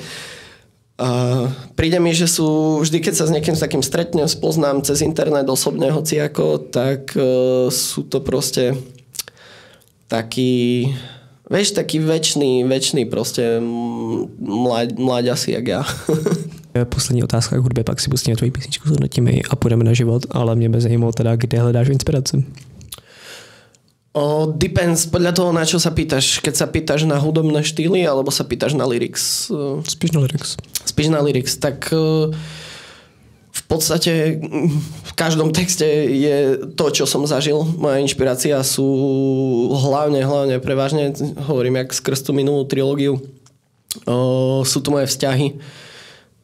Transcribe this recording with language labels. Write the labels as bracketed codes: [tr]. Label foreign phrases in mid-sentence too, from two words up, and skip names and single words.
[sk] Príde mi, že sú vždy, keď sa s niekým s takým stretnem, spoznám cez internet osobne hociako, tak sú to proste taký večný proste mláďasi jak ja. [cs] Poslední otázka k hudbě, pak si pustíme tvoji písničku, zhodnotíme ji a půjdeme na život, ale mě by zajímalo teda, kde hledáš inspiraci. [sk] Depends, podľa toho, na čo sa pýtaš. Keď sa pýtaš na hudobné štýly, alebo sa pýtaš na lyrics? [cs] Spíš na lyrics. [sk] Spíš na lyrics, tak v podstate v každom texte je to, čo som zažil. Moja inšpirácia sú hlavne prevažne, hovorím jak skrz tú minulú trilógiu, sú to moje vzťahy.